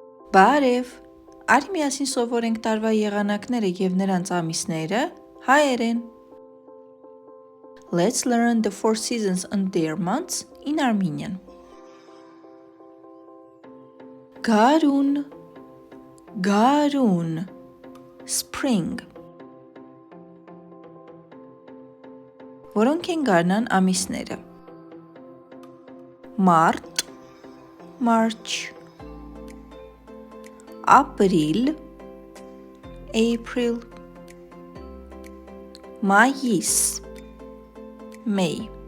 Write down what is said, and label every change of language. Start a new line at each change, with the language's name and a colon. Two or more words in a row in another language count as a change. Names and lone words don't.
Armenian: Բարև, արի միասին սովորենք տարվա եղանակները և նրանց ամիսները հայերեն։
English: Let's learn the 4 seasons and their months in Armenian.
Armenian: Գարուն, Գարուն, Spring. Որոնք են գարնան ամիսները։ Մարտ,
English: March. April, April.
Armenian: Մայիս, May.